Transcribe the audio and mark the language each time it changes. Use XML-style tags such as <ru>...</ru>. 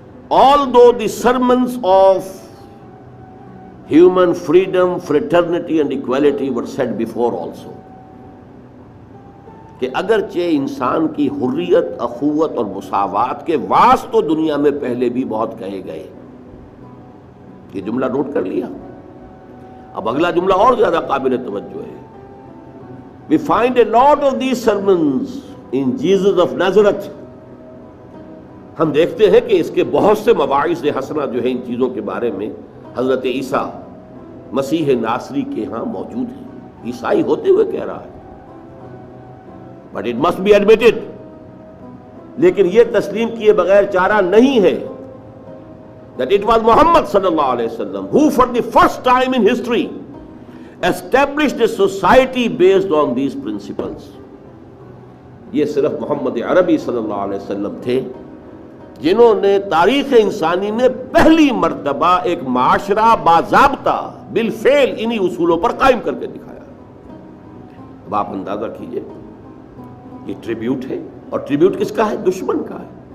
<en>Although the sermons of human freedom, fraternity and equality were said before also,</en> <ur>کہ اگرچہ انسان کی حریت, اخوت اور مساوات کے واس تو دنیا میں پہلے بھی بہت کہے گئے. یہ جملہ نوٹ کر لیا. اب اگلا جملہ اور زیادہ قابل توجہ ہے.</ur> <en>We find a lot of these sermons in Jesus of Nazareth.</en> <ur>ہم دیکھتے ہیں کہ اس کے بہت سے مواعظ حسنہ جو ہیں ان چیزوں کے بارے میں حضرت عیسیٰ مسیح ناصری کے ہاں موجود ہیں. عیسائی ہوتے ہوئے کہہ رہا ہے.</ur> <en>But it must be admitted,</en> <ur>لیکن یہ تسلیم کیے بغیر چارہ نہیں ہے</ur> <en>that it was Muhammad صلی اللہ علیہ وسلم who for the first time in history established a society based on these principles.</en> <ur>یہ صرف محمد عربی صلی اللہ علیہ وسلم تھے جنہوں نے تاریخ انسانی میں پہلی مرتبہ ایک معاشرہ باضابطہ بالفعل انہی اصولوں پر قائم کر کے دکھایا. اب آپ اندازہ کیجئے, یہ ٹریبیوٹ ہے, اور ٹریبیوٹ کس کا ہے؟ دشمن کا ہے.</ur>